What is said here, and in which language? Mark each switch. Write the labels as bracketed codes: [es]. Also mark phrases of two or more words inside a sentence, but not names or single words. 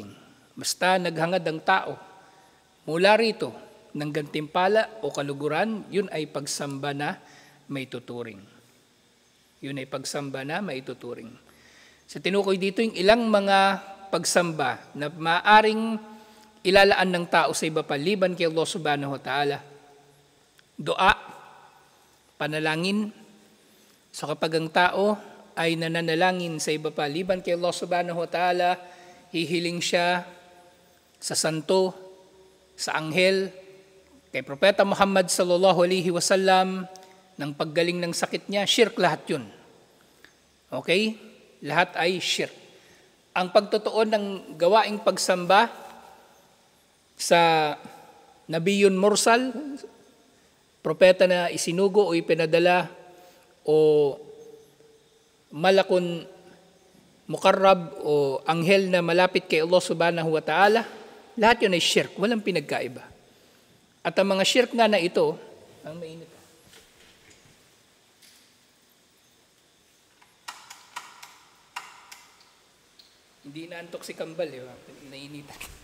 [tl] Basta naghangad ang tao mula rito ng gantimpala o kaluguran, yun ay pagsamba na may tuturing. Yun ay pagsamba na may tuturing. Sa tinukoy dito yung ilang mga pagsamba na maaring ilalaan ng tao sa iba paliban kay Allah [ar] سبحانه وتعالى. [tl] Dua, panalangin. So kapag ang tao ay nananalangin sa iba paliban kay Allah [ar] سبحانه وتعالى, [tl] hihiling siya sa santo, sa anghel, kay Propeta Muhammad [ar] صلى الله عليه وسلم, [tl] ng paggaling ng sakit niya, shirk lahat yun. Okay? Lahat ay shirk. Ang pagtutuon ng gawaing pagsamba sa [ar] نبي مرسل, [tl] propeta na isinugo o ipinadala o [ar] ملك مقرب [tl] o anghel na malapit kay Allah [ar] سبحانه وتعالى, [tl] lahat yun ay shirk, walang pinagkaiba. At ang mga shirk nga na ito, ang mainit. Hindi naantok si Kambal, nainitan.